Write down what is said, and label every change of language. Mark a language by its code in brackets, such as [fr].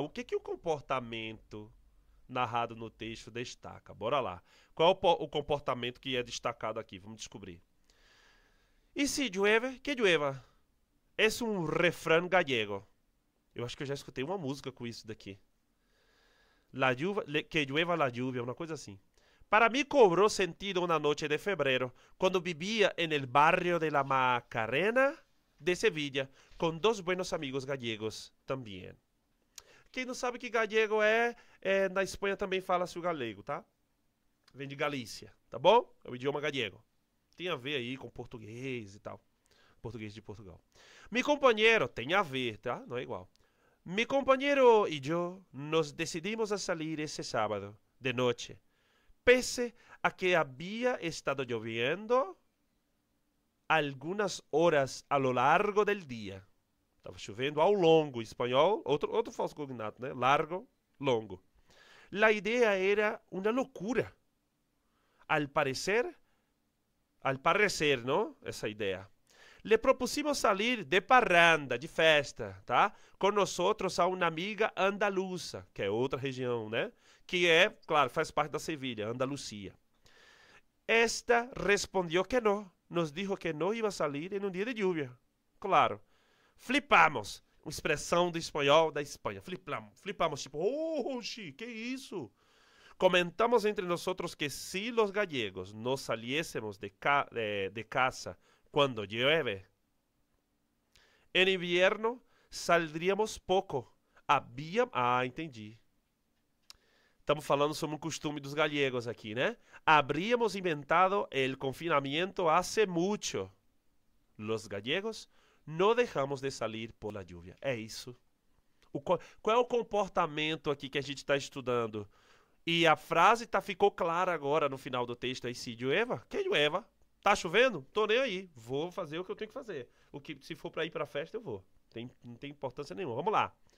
[pt] O que o comportamento narrado no texto destaca? Bora lá. Qual é o comportamento que é destacado aqui? Vamos descobrir. E [es] se llueve, que llueva? [pt] É um refrão gallego. Eu acho que eu já escutei uma música com isso daqui. [es] La lluva, que llueva la lluvia, [pt] uma coisa assim. [es] Para mí cobró sentido una noche de febrero cuando vivía en el barrio de la Macarena de Sevilla con dos buenos amigos gallegos también. [pt] Quem não sabe que gallego na Espanha também fala-se o galego, tá? Vem de Galícia, tá bom? É o idioma gallego. Tem a ver aí com português e tal. Português de Portugal. [es] Mi compañero, [pt] tem a ver, tá? Não é igual. [es] Mi compañero y yo nos decidimos a salir ese sábado de noche. Pese a que había estado lloviendo algunas horas a lo largo del día. [pt] Estava chovendo ao longo, espanhol, outro falso cognato, né? [es] Largo, longo. La idea era una locura. Al parecer, ¿no? [pt] Essa ideia. [es] Le propusimos salir de parranda, [pt] de festa, tá? Com nosotros a uma amiga andaluza, que é outra região, né? Que é, claro, faz parte da Sevilha, Andalucia. [es] Esta respondió que no, nos dijo que no iba a salir en un día de lluvia. Claro. Flipamos. [pt] Uma expressão do espanhol da Espanha. Flipamos, tipo, oxi, que isso? [es] Comentamos entre nosotros que si los gallegos no saliésemos de casa cuando llueve, en invierno saldríamos pouco. [pt] Entendi. Estamos falando sobre um costume dos gallegos aqui, né? [es] Habríamos inventado el confinamiento hace mucho. Los gallegos no dejamos de salir por la lluvia. [pt] É isso. Qual é o comportamento aqui que a gente está estudando? E a frase ficou clara agora no final do texto aí. [es] Se llueva, que llueva. [pt] Tá chovendo? Tô nem aí. Vou fazer o que eu tenho que fazer. Se for para ir para a festa, eu vou. Não tem importância nenhuma. Vamos lá.